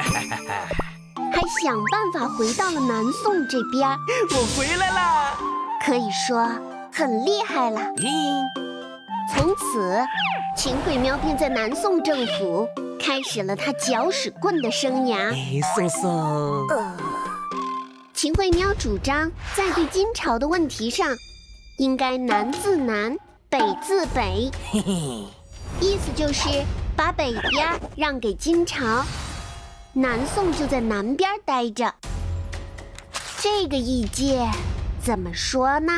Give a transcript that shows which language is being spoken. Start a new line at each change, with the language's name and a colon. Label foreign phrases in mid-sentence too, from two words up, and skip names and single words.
Chinese: 還想辦法回到了南宋這邊。我回來了，可以說很厲害了。從此，秦桧喵便在南宋政府開始了他攪屎棍的生涯。宋，秦桧喵主張，在對金朝的問題上，應該南自南，北自北，意思就是把北邊讓給金朝，南宋就在南邊待着。這個意見怎麼說呢？